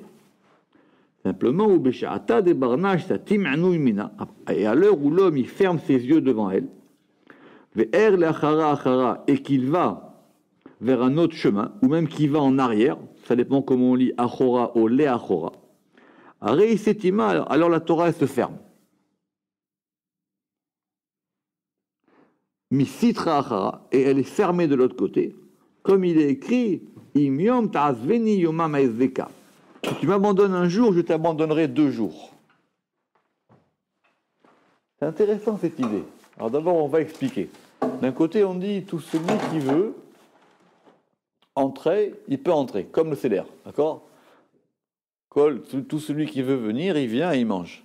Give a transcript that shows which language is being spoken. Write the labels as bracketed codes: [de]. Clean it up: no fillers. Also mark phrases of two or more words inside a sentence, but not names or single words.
[fr] Simplement, et à l'heure où l'homme il ferme ses yeux devant elle, et qu'il va vers un autre chemin, ou même qu'il va en arrière, ça dépend comment on lit achora ou le achora, alors la Torah elle se ferme. [arc] מסטרא אחרא, [fr] et elle est fermée de l'autre côté, comme il est écrit, [he] אם יום תעזבני יומיים אעזבך. [fr] Si tu m'abandonnes un jour, je t'abandonnerai 2 jours. C'est intéressant cette idée. Alors d'abord, on va expliquer. D'un côté, on dit tout celui qui veut entrer, il peut entrer, comme le CDR, d'accord? Tout celui qui veut venir, il vient et il mange.